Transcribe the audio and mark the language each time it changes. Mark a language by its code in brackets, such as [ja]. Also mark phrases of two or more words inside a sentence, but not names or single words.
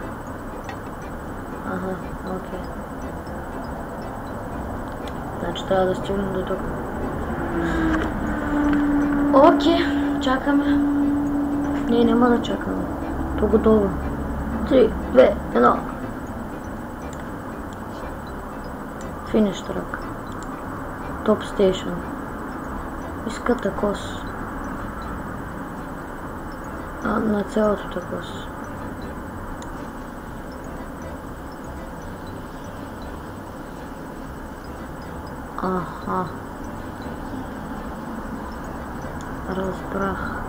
[bg] Ага, окей. Значи трябва да стигнем до тук. Окей, чакаме. Не, няма да чакаме. То готово. 3, 2, 1. [en] Finish track. Top station. [bg] Иска такос. На цялото такос. Аха. Разбрах.